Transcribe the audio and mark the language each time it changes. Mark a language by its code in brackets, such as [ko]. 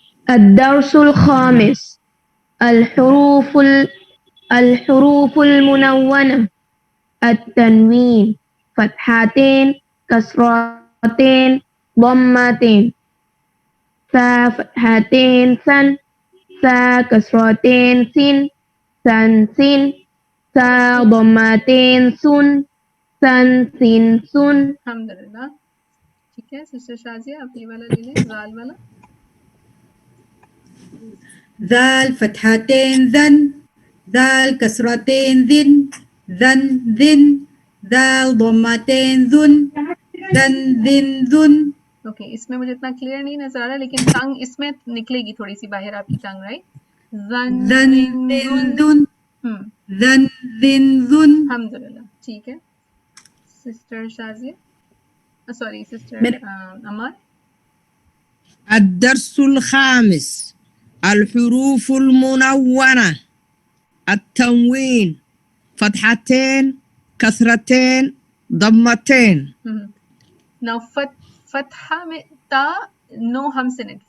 [ar] الدرس الخامس الحروف المنونة التنوين فتحتين كسرتين ضمتين ثا فتحتين ثن ثا كسرتين سين ثن سين ثا ضمتين سن ثن سين سن. [hi] अल्हम्दुलिल्लाह। ठीक है सिस्टर शाजिया, आप ये वाला ले लें, जाल वाला। [ar] ذال فتحتين ذن ذال كسرتين ذن ذن ذن ذال ضمتين ذن ذن ذن ذن. [hi] ओके, इसमें मुझे इतना क्लियर नहीं नजर आ रहा, लेकिन टंग इसमें निकलेगी थोड़ी सी बाहर, आपकी टंग, राइट? [ar] ज़न ذن ज़िन ذن ज़ुन। ذن ذن ذن ذن. [hi] अल्हम्दुलिल्लाह। ठीक है सिस्टर शाजिया, सॉरी सिस्टर अमर। [ar] الدرس الخامس الحروف المنونة التنوين فتحتين كسرتين ضمتين. [en] Now fatha में ta no hums in it.